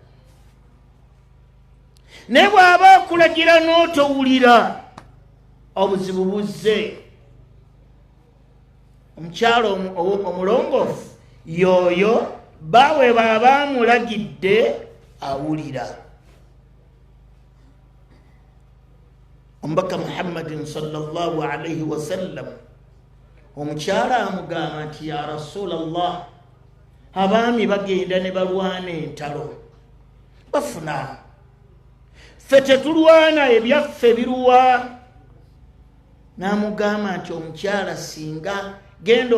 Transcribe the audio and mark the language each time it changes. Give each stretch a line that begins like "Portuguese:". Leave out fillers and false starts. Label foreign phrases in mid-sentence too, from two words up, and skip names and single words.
Ganda: Naye bw'aba akulagira n'otowulira, obuzibu buzze. Omukyala omulongoofu yoyo bawe baba amulagidde awulira. Omubaka Muhammadin
Arabic: صلى الله عليه وسلم
Ganda: omukyala amugamba nti
Arabic: يا رسول الله,
Ganda: abaami bagenda ne balwana entalo, bafuna ffe tetulwana ebyaffe biruwa n'amugamba nti omukyala singa genda